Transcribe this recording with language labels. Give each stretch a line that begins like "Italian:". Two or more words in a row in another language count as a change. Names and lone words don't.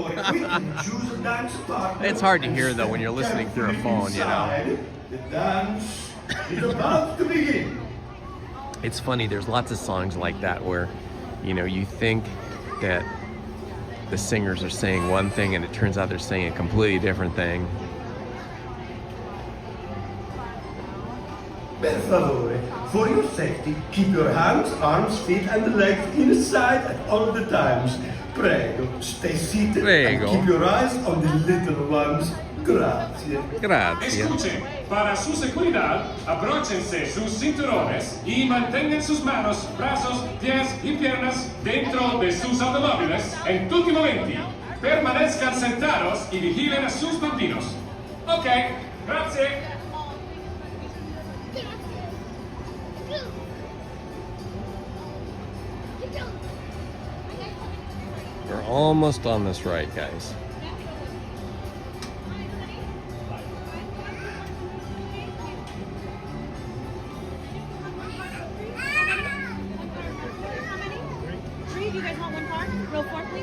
English: It's hard to hear though when you're listening through a phone, you know. The dance is about to begin. It's funny. There's lots of songs like that where, you know, you think that the singers are saying one thing and it turns out they're saying a completely different thing.
Italian: Per favore,
English: for your safety, keep your hands, arms, feet, and legs inside at all the times. Prego, stay seated and keep your eyes on the little ones.
Italian: Grazie. Grazie.
Spanish: Escuchen, para su seguridad, abróchense sus cinturones y mantengan sus manos, brazos, pies y piernas dentro de sus automóviles en
Italian: tutti i momenti.
Spanish: Permanezcan sentados y vigilen a sus bambinos.
Italian: Ok, grazie.
English: We're almost on this ride, guys. Three? Do you guys want one car? Row 4, please.